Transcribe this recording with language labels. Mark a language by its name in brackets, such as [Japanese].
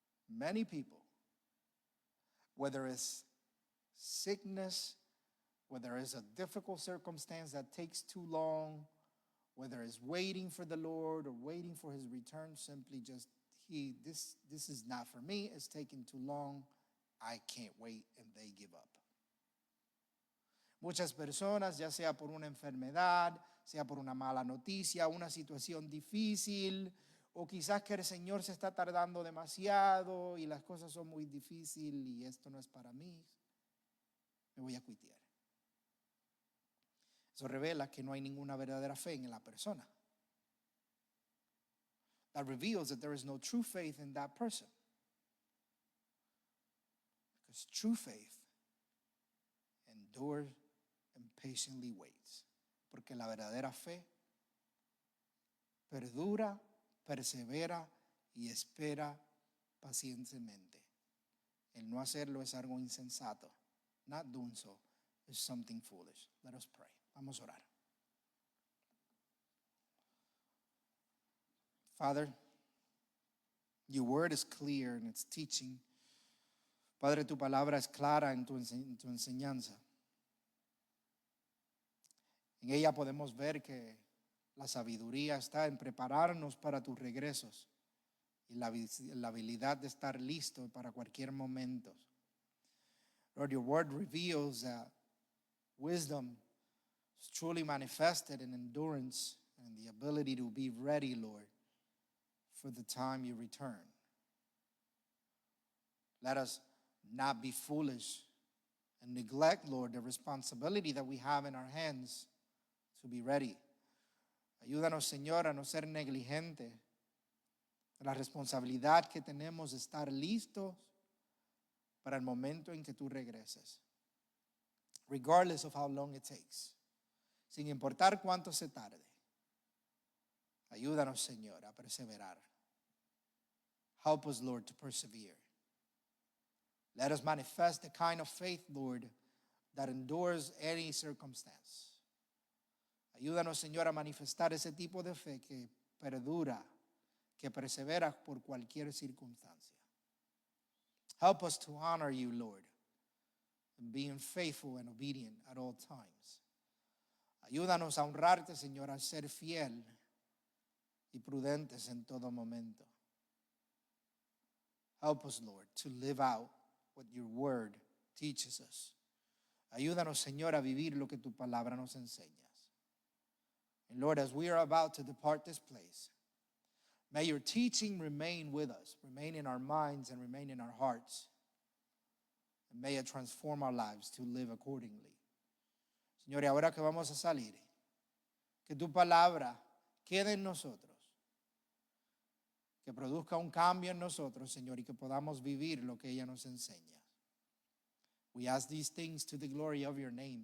[English] Many people, whether it's sickness, whether it's a difficult circumstance that takes too long, whether it's waiting for the Lord or waiting for his return, simply just, this is not for me, it's taking too long, I can't wait, and they give up. [Spanish] Muchas personas, ya sea por una enfermedad, sea por una mala noticia, una situación difícil, o quizás que el Señor se está tardando demasiado y las cosas son muy difíciles y esto no es para mí, me voy a cuitear. Eso revela que no hay ninguna verdadera fe en la persona. [English] That reveals that there is no true faith in that person. Because true faith endures and patiently waits. [Spanish] Porque la verdadera fe perdura, persevera y espera pacientemente. El no hacerlo es algo insensato. [English] Not doing so is something foolish. Let us pray. [Spanish] Vamos a orar. [English] Father, your word is clear in its teaching. [Spanish] Padre, tu palabra es clara en tu enseñanza. En ella podemos ver que la sabiduría está en prepararnos para tus regresos y la habilidad de estar listo para cualquier momento. [English] Lord, your word reveals that wisdom is truly manifested in endurance and the ability to be ready, Lord, for the time you return. Let us not be foolish and neglect, Lord, the responsibility that we have in our hands to be ready. [Spanish] Ayúdanos, Señor, a no ser negligentes de la responsabilidad que tenemos de estar listos para el momento en que tú regreses. [English] Regardless of how long it takes. [Spanish] Sin importar cuánto se tarde. Ayúdanos, Señor, a perseverar. [English] Help us, Lord, to persevere. Let us manifest the kind of faith, Lord, that endures any circumstance. [Spanish] Ayúdanos, Señor, a manifestar ese tipo de fe que perdura, que persevera por cualquier circunstancia. [English] Help us to honor you, Lord, and being faithful and obedient at all times. [Spanish] Ayúdanos a honrarte, Señor, a ser fiel y prudentes en todo momento. [English] Help us, Lord, to live out what your word teaches us. [Spanish] Ayúdanos, Señor, a vivir lo que tu palabra nos enseña. [English] And Lord, as we are about to depart this place, may your teaching remain with us, remain in our minds and remain in our hearts. And may it transform our lives to live accordingly. [Spanish] Señor, y ahora que vamos a salir, que tu palabra quede en nosotros, que produzca un cambio en nosotros, Señor, y que podamos vivir lo que ella nos enseña. [English] We ask these things to the glory of your name.